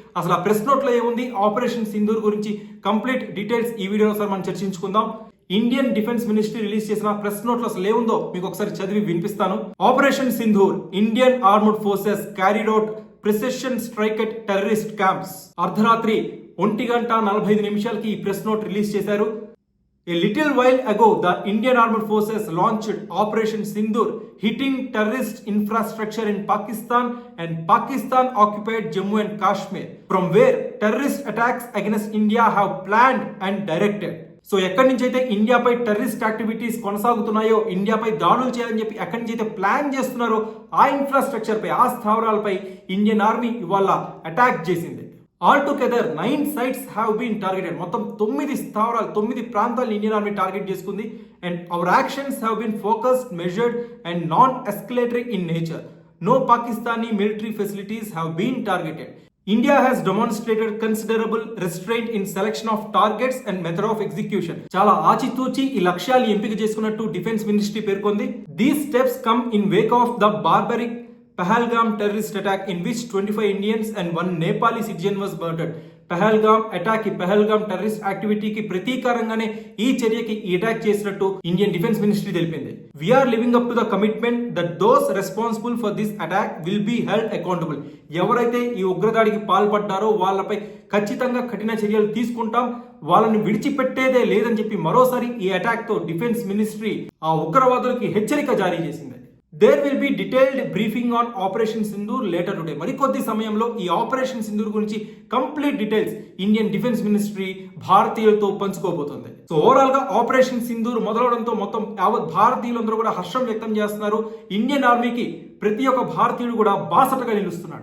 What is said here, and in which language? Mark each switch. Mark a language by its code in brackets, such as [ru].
[te] అసలు ఆ press note లో ఏముంది, ఆపరేషన్ సింధూర్ గురించి కంప్లీట్ డీటెయిల్స్ ఈ వీడియోలో సార్ మనం చర్చించుకుందాం. ఇండియన్ డిఫెన్స్ మినిస్ట్రీ రిలీజ్ చేసిన ప్రెస్ నోట్ లో అసలు ఏముందో మీకు ఒకసారి చదివి వినిపిస్తాను. [en] Operation Sindoor, Indian armed forces carried out precision strike at terrorist camps. [te] అర్ధరాత్రి 1:45 ఈ ప్రెస్ నోట్ రిలీజ్ చేశారు. [en] A little while ago, the Indian Armed Forces launched Operation Sindoor, hitting terrorist infrastructure in Pakistan and Pakistan-occupied Jammu and Kashmir, from where terrorist attacks against India have planned and directed. [te] So ఎక్కడి నుంచి అయితే ఇండియాపై terrorist activities కొనసాగుతున్నాయో, ఇండియాపై దాడులు చేయాలని చెప్పి ఎక్కడి నుంచి అయితే plan చేస్తున్నారో ఆ ఇన్ఫ్రాస్ట్రక్చర్ పై, ఆ స్థావరాలపై ఇండియన్ ఆర్మీ ఇవాళ అటాక్ చేసింది. [en] All together 9 sites have been targeted. [te] మొత్తం 9 స్థావరాలు, 9 ప్రాంతాలను ఇండియన్ ఆర్మీ టార్గెట్ చేసుకుంది. [en] And our actions have been focused, measured and non escalatory in nature. No Pakistani military facilities have been targeted. India has demonstrated considerable restraint in selection of targets and method of execution. [te] చాలా ఆచితూచి ఈ లక్ష్యాలు ఎంపిక చేసుకున్నట్టు defence ministry పేర్కొంది. [en] These steps come in wake of the barbaric Pahalgam terrorist attack in which 25 Indians and 1 Nepali citizen was murdered. [te] Pahalgam attack, Pahalgam terrorist యాక్టివిటీకి ప్రతీకారంగానే ఈ చర్యకి ఈ attack చేసినట్టు ఇండియన్ డిఫెన్స్ మినిస్ట్రీ తెలిపింది. [en] We are living up to the commitment that those responsible for this attack will be held accountable. [te] ఎవరైతే ఈ ఉగ్రదాడికి పాల్పడ్డారో వాళ్ళపై ఖచ్చితంగా కఠిన చర్యలు తీసుకుంటాం, వాళ్ళని విడిచిపెట్టేదే లేదని చెప్పి మరోసారి ఈ అటాక్ తో డిఫెన్స్ మినిస్ట్రీ ఆ ఉగ్రవాదులకి హెచ్చరిక జారీ చేసింది. [en] There will be detailed briefing on Operation Sindoor later today. [te] మరికొద్ది సమయంలో ఈ ఆపరేషన్ సింధూర్ గురించి complete details Indian defence ministry భారతీయులతో పంచుకోబోతుంది. So overall గా ఆపరేషన్ సింధూర్ మొదలవడంతో మొత్తం యావత్ భారతీయులందరూ కూడా హర్షం వ్యక్తం చేస్తున్నారు. ఇండియన్ ఆర్మీకి ప్రతి ఒక్క భారతీయుడు కూడా బాసటగా నిలుస్తున్నాడు.